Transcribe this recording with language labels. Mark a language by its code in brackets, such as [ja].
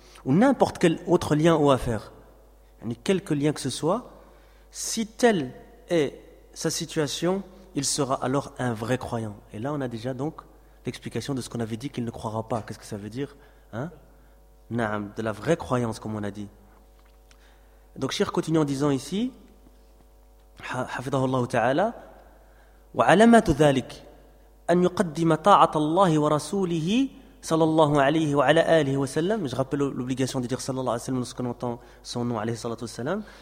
[fr] Ou n'importe quel autre lien ou affaire, quelque lien que ce soit, si telle est sa situation, il sera alors un vrai croyant. Et là, on a déjà donc l'explication de ce qu'on avait dit qu'il ne croira pas. Qu'est-ce que ça veut dire, hein? Naam, de la vraie croyance, comme on a dit. Donc, Cheikh continue en disant ici, [ar] حفظه الله وعلامات ذلك أن يقدم طاعة الله ورسوله صلى الله عليه وعلى آله وسلم. [fr] Je rappelle l'obligation de dire [ar] صلى الله عليه وسلم [fr] lorsqu'on entend son nom [ar] عليه الصلاة والسلام.